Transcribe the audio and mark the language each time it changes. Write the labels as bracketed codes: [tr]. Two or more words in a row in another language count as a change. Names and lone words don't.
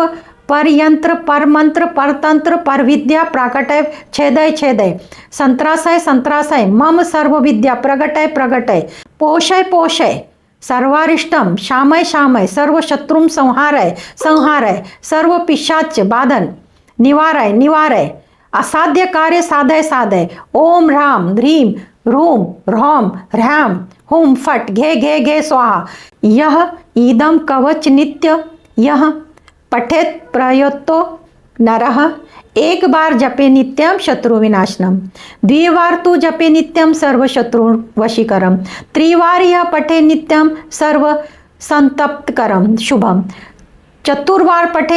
[sa] परयंत्र परमंत्र परतंत्र परविद्या प्राकटय छेदय छेदय संत्रासय संत्रासय मम सर्व विद्या प्रगटय प्रगटय पोषय पोषय सर्वारिष्टम शामय शामय सर्व शत्रुम संहारय संहारय सर्व पिशाच बाधन निवारय निवारय असाध्य कार्य साधय साधय ओम ह्राम ह्रीम ह्रूम ह्रौम ह्रैम हुम फट घे घे घे स्वाहा। यह ईदम कवच नित्य यह पठेत प्रयतो नरः एक बार जपे नित्यम शत्रु विनाशनम द्विवार तू जपे नित्यम सर्व शत्रु वशीकरम त्रिवार यह पठे नित्यम सर्व संतप्तकरम शुभम चतुर्वार पठे